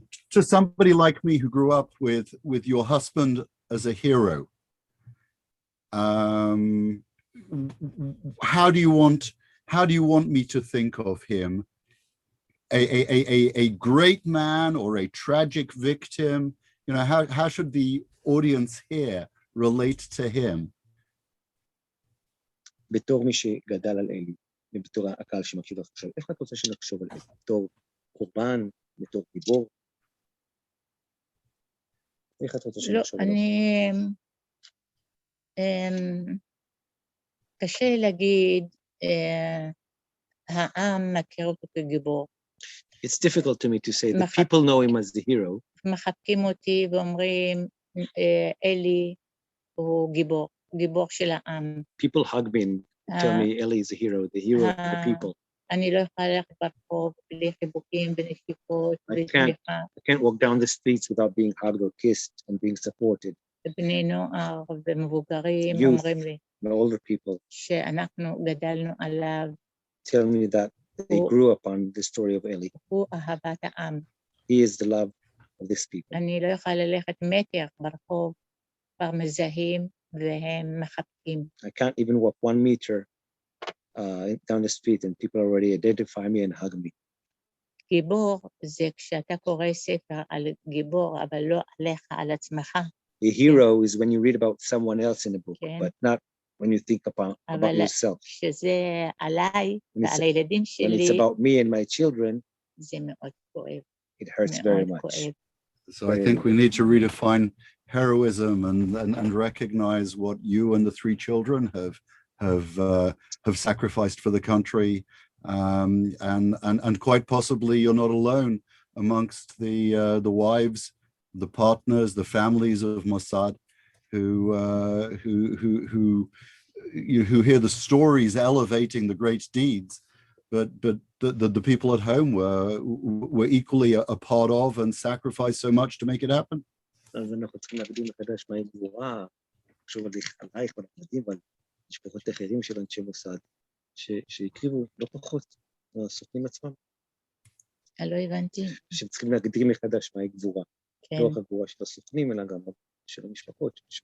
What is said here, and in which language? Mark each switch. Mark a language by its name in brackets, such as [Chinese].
[English] to somebody like me who grew up with your husband as a hero, how do you want me to think of him? A great man or a tragic victim? You know, how should the audience here relate to him? [Hebrew] בתור מי שגדל על אלי, ובתור הקהל שמקשיב לך עכשיו, איך את רוצה שנחשוב על אלי? בתור קורבן, בתור גיבור? איך את רוצה לא, שנחשוב עליו? קשה להגיד, העם מכיר אותו כגיבור. [English] It's difficult to me to say that people know him as the hero. [Hebrew] מחבקים אותי ואומרים, אלי הוא גיבור, גיבור של העם. [English] People hug me and tell me Eli is a hero of the people. [Hebrew] אני לא יכולה ללכת ברחוב בלי חיבוקים ונשיקות ותמיכה. [English] I can't walk down the streets without being hugged or kissed and being supported. [Hebrew] בני נוער ומבוגרים [English] Youth. [Hebrew] אומרים לי [English] The older people [Hebrew] שאנחנו גדלנו עליו, [English] tell me that they grew up on the story of Eli. [Hebrew] הוא אהבת העם. [English] He is the love of this people. [Hebrew] אני לא יכולה ללכת מטר ברחוב, כבר מזהים והם מחבקים. [English] I can't even walk 1 meter down the street and people already identify me and hug me. [Hebrew] גיבור זה כשאתה קורא ספר על גיבור, אבל לא עליך, על עצמך. [English] A hero is when you read about someone else in a book, [Hebrew] כן. [English] but not when you think about yourself. [Hebrew] שזה עליי [English] When [Hebrew] ועל הילדים [English] When [Hebrew] שלי, [English] it's about me and my children, [Hebrew] זה מאוד כואב. [English] it hurts very [Hebrew] מאוד [English] much. [Hebrew] כואב. [English] So I think we need to redefine heroism and recognize what you and the 3 children have sacrificed for the country, and quite possibly you're not alone amongst the wives, the partners, the families of Mossad who hear the stories elevating the great deeds, but the people at home were equally a part of and sacrificed so much to make it happen. [Hebrew] אז אנחנו צריכים להגדיר מחדש מהי גבורה, לחשוב עלייך ועל הילדים ועל משפחות אחרים של אנשי מוסד, שהקריבו לא פחות מהסוכנים עצמם. לא הבנתי. שצריכים להגדיר מחדש מהי גבורה. כן, לא רק הגבורה של הסוכנים, אלא גם של המשפחות.